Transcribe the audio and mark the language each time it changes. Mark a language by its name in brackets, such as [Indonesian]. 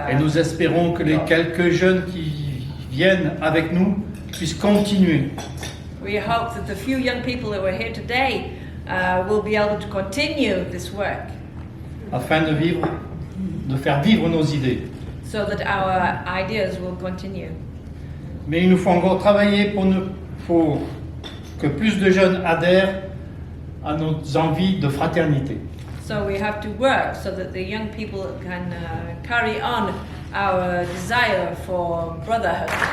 [French] Et nous espérons que les quelques jeunes qui viennent avec nous puissent continuer. [English] We hope that the few young people who are here today will be able to continue this work. [French] Afin de faire vivre nos idées. [English] So that our ideas will continue. [French] Mais il nous faut encore travailler pour que plus de jeunes adhèrent à nos envies de fraternité. [English] So we have to work so that the young people can carry on our desire for brotherhood.